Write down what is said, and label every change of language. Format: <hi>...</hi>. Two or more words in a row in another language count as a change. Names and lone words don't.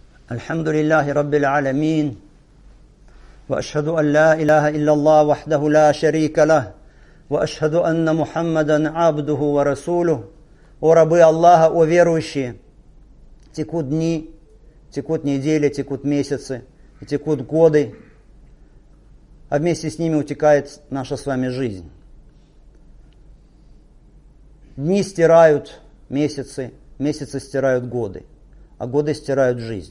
<ar>الحمد لله رب العالمين وأشهد أن لا إله إلا الله وحده لا شريك له وأشهد أن محمدا عبده ورسوله.</ar> <ru>О рабы Аллаха, о верующие! Текут дни, текут недели, текут месяцы, и текут годы, а вместе с ними утекает наша с вами жизнь. Дни стирают месяцы, месяцы стирают годы, а годы стирают жизнь.</ru>